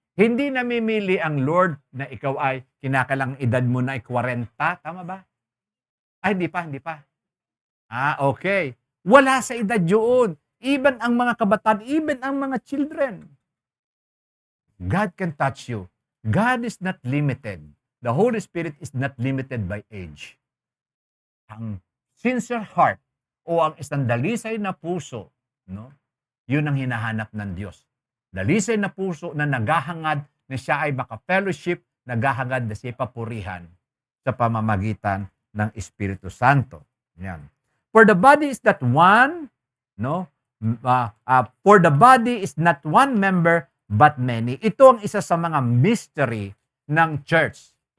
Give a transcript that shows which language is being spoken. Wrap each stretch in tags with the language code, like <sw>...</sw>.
<tl>Hindi namimili ang Lord na ikaw ay kinakalang edad mo na ay 40. Tama ba? Ay, hindi pa. Okay. Wala sa edad yun. Even ang mga kabataan, even ang mga children.</tl> <en>God can touch you. God is not limited. The Holy Spirit is not limited by age.</en> <tl>Ang sincere heart o ang isang dalisay na puso, no? Yun ang hinahanap ng Diyos. Dalisay na puso na naghahangad na siya ay maka-fellowship, naghahangad na siya papurihan sa pamamagitan ng Espiritu Santo. Yan.</tl> <en>For the body is not one, no? For the body is not one member, but many.</en> <tl>Ito ang isa sa mga mystery ng church.</tl>